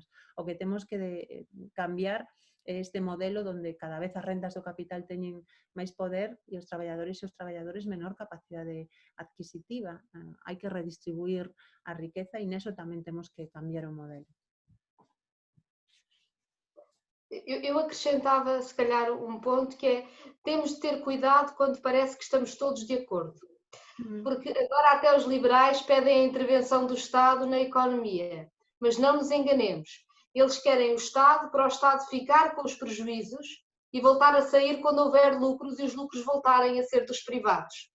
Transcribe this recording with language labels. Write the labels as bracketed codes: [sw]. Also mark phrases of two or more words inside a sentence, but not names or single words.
[gl] O que temos que cambiar este modelo onde cada vez as rendas do capital teñen máis poder e os traballadores menor capacidade adquisitiva. Hai que redistribuir a riqueza e neso tamén temos que cambiar o modelo. [pt] Eu acrescentava, se calhar, um ponto que é, temos de ter cuidado quando parece que estamos todos de acordo. Porque agora até os liberais pedem a intervenção do Estado na economia. Mas não nos enganemos. Eles querem o Estado para o Estado ficar com os prejuízos e voltar a sair quando houver lucros e os lucros voltarem a ser dos privados.